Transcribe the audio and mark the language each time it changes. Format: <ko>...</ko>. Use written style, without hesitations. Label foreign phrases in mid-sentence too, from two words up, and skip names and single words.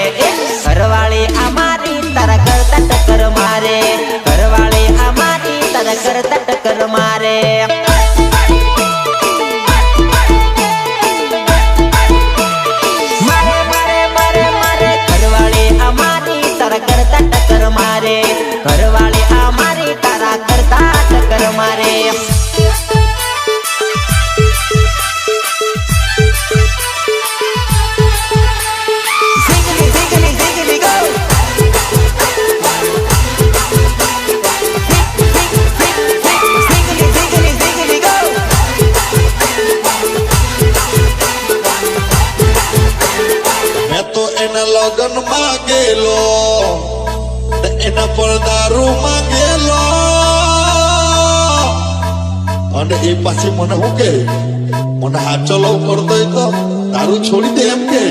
<gu>એ ઘરવાળી આ મારી તારા કરતા ટક્કર મારે, ઘરવાળી આ મારી તારા કરતા ટક્કર મારે. મારે મારે મારે મારે ઘરવાળી આ મારી તારા કરતા ટક્કર મારે, ઘરવાળી આ મારી તારા કરતા ટક્કર મારે.</gu> <en>Ziggly, ziggly, ziggly, go! Ziggly, ziggly, ziggly, go!</en> <gu>મેં તો એના લગન માં ગયેલો ને એના પર દારૂ માંગેલો, અને એ પાછી મને શું કે મને હાચો લવ કરતો હોય તો દારૂ છોડી દે એમ કે.</gu>